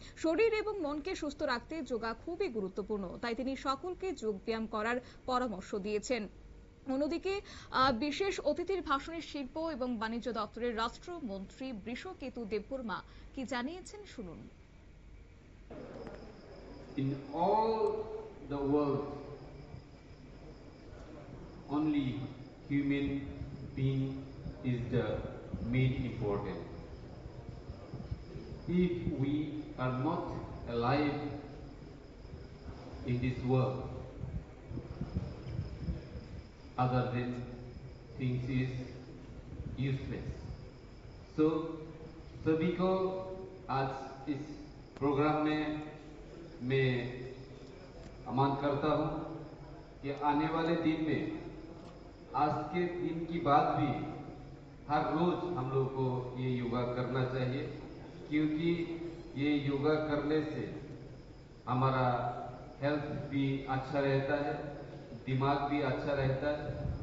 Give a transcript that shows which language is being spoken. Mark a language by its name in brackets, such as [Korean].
[Bangla] শরীর এবং মনকে সুস্থ রাখতে যোগা খুবই গুরুত্বপূর্ণ, তাই তিনি সকলকে যোগ ব্যায়াম করার পরামর্শ দিয়েছেন। অন্যদিকে বিশেষ অতিথির ভাষণে শিল্প এবং বাণিজ্য দপ্তরের রাষ্ট্রমন্ত্রী বৃষকেতু দেববর্মা কি জানিয়েছেন, শুনুন। [English] In all the world, only human being is the main important. If we are not alive in this world, other than things is useless. [Hindi] So सभी को आज इस प्रोग्राम में मैं आमंत्रित करता हूं कि आने वाले दिन में आज के दिन की बात भी हर रोज हम लोग को ये योगा करना चाहिए, क्योंकि ये योगा करने से हमारा हेल्थ भी अच्छा रहता है, दिमाग भी अच्छा रहता है।